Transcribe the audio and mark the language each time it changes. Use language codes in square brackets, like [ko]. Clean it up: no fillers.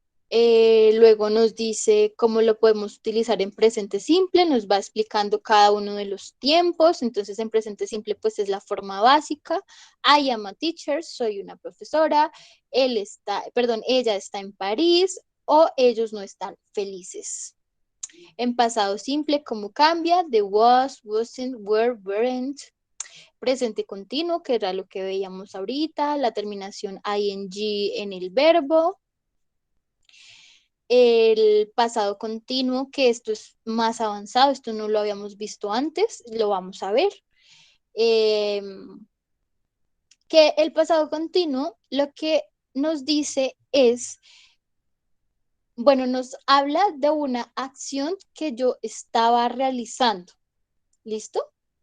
[es] Luego nos dice cómo lo podemos utilizar en presente simple, nos va explicando cada uno de los tiempos. Entonces en presente simple pues es la forma básica. [en] I am a teacher, [es] soy una profesora. Ella está en París o ellos no están felices. En pasado simple, ¿cómo cambia? [en] The was, wasn't, were, weren't. [es] Presente continuo, que era lo que veíamos ahorita. La terminación ing en el verbo. El pasado continuo, que esto es más avanzado, esto no lo habíamos visto antes, lo vamos a ver. Que el pasado continuo lo que nos dice es, bueno, nos habla de una acción que yo estaba realizando. ¿Listo?